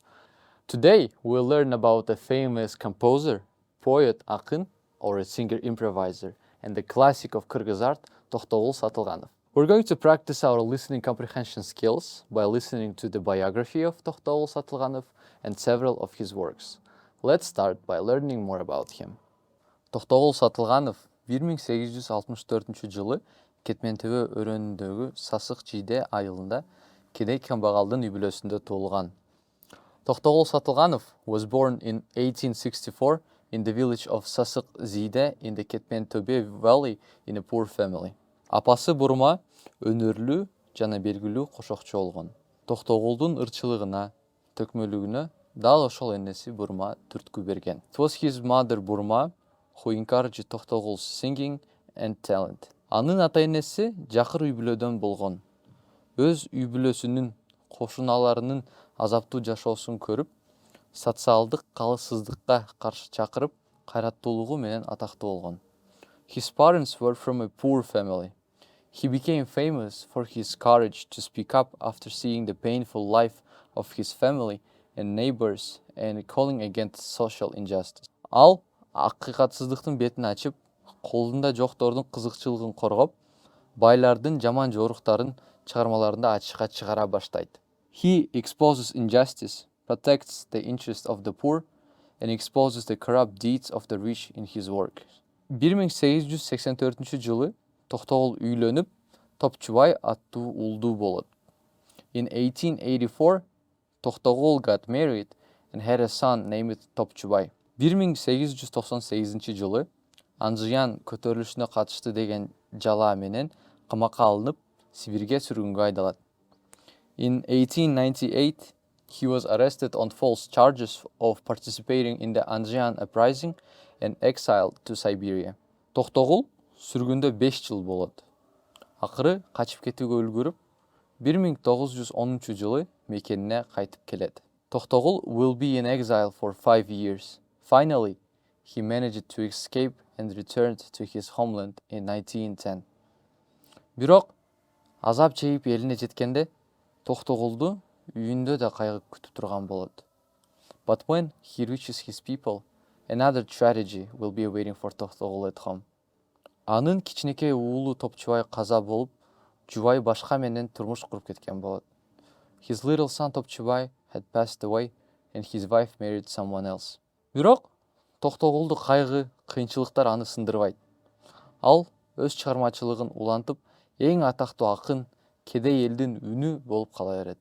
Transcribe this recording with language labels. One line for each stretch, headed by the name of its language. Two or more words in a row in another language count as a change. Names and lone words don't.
English: Today we'll learn about a famous composer, poet Akyn, or a singer-improviser, and the classic of Kyrgyz art, Toktogul Satylganov. We're going to practice our listening comprehension skills by listening to the biography of Toktogul Satylganov and several of his works. Let's start by learning more about him.
Kyrgyz: Toktogul Satylganov 1864 жылы Кетментөбө өрөөнүндөгү Сасык Жийде айылында кедей камбагалдын үй бүлөсүндө туулган.
English: Toktogul Satylganov was born in 1864 in the village of Sasık Jийde in the Кетментөбө Valley in a poor family.
Kyrgyz: Апасы бурма өнөрлүү жана белгилүү кошокчу болгон. Токтогулдун ырчылыгына, төкмөлүгүнө дал ошол энеси бурма түрткү берген.
English: It was his mother Burma who encouraged Toktogul's singing and talent.
Kyrgyz: Анын ата-энеси жакыр үй бүлөдөн болгон. Өз үй бүлөсүнүн кошуналарынын азаптуу жашоосун көрүп, социалдык калыссыздыкка каршы чакырып, кайраттуулугу менен атактуу болгон.
English: His parents were from a poor family. He became famous for his courage to speak up after seeing the painful life of his family and neighbors and calling against social injustice.
Kyrgyz: Ал акыйкатсыздыктын бетин ачып, колунда жоктордун кызыкчылыгын коргоп, байлардын жаман жоруктарын чыгармаларында ачыкка чыгара баштайт.
English: He exposes injustice, protects the interests of the poor, and exposes the corrupt deeds of the rich in his work.
Kyrgyz: 1884 жылы Токтогул үйлөнүп, Топчубай аттуу улдуу болот.
English: In 1884, Toktogul got married and had a son named Topchubay.
Kyrgyz: 1898 жылы Анжыян көтөрүлүшүнө катышты деген жалаа менен камакка алынып, Сибирге сүргүнгө айдалат.
English: In 1898, he was arrested on false charges of participating in the Anjian uprising and exiled to Siberia.
Kyrgyz: Токтогул сүргүндө 5 жыл болот. Акыры качып кетүүгө үлгүрүп, 1910 жылы мекенине кайтып келет.
English: Toktogul will be in exile for 5 years. Finally, he managed to escape and returned to his homeland in 1910.
Kyrgyz: Бирок, азап чегип элине жеткенде, Токтогулду үйүндө да кайгы күтүп турган болот.
English: But when he reaches his people, another tragedy will be waiting for Toktogul at home.
Kyrgyz: Анын кичинекей уулу Топчубай каза болуп, Жубай башка менен турмуш куруп кеткен болот.
English: His little son Topchubay had passed away and his wife married someone else.
Kyrgyz: Бирок, Токтогулду кайгы, кыйынчылыктар аны сындырбайт. Ал өз чыгармачылыгын улантып, эң атактуу акын, кедей элдин үнү болуп кала берет.